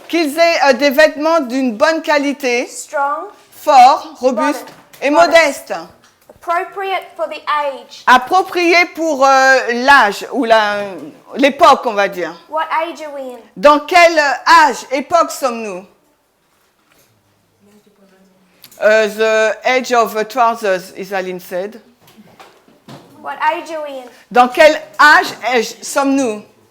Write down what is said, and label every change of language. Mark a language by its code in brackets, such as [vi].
[fr] Qu'ils aient des vêtements d'une bonne qualité, [en] strong, [fr] forts, robustes et modestes. [en] appropriate for the age. [fr] Appropriés pour l'âge ou l'époque, on va dire. [en] What age are we in? [fr] Dans quel âge, époque sommes-nous? [en] The age of trousers, Isaline said. What age are we in? [fr] Dans quel âge sommes-nous?